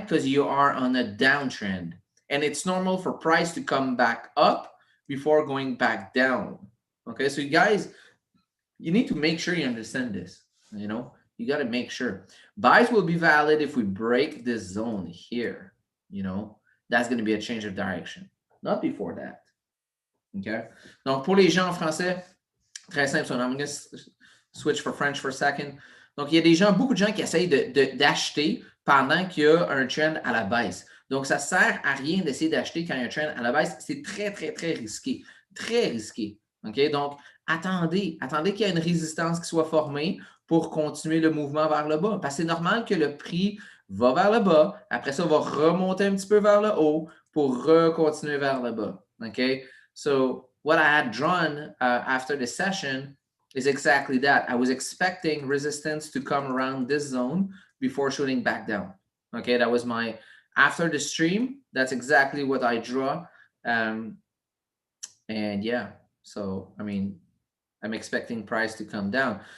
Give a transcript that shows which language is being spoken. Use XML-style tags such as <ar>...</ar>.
<en>Because you are on a downtrend. And it's normal for price to come back up before going back down. Okay, so you guys, you need to make sure you understand this, You got to make sure. Buys will be valid if we break this zone here, That's going to be a change of direction. Not before that. Okay?</en> <fr>Donc, pour les gens en français, très simple.</fr> <en>So I'm going to switch for French for a second.</en> <fr>Donc, il y a des gens, beaucoup de gens qui essayent d'acheter pendant qu'il y a un trend à la baisse. Donc, ça ne sert à rien d'essayer d'acheter quand il y a un trend à la baisse. C'est très, très, très risqué. Très risqué. OK? Donc, attendez qu'il y ait une résistance qui soit formée pour continuer le mouvement vers le bas. Parce que c'est normal que le prix va vers le bas. Après ça, va remonter un petit peu vers le haut pour continuer vers le bas. OK?</fr> <en>So, what I had drawn after the session is exactly that. I was expecting resistance to come around this zone before shooting back down. Okay, that was my, after the stream, that's exactly what I draw. And yeah, so, I mean, I'm expecting price to come down.</en>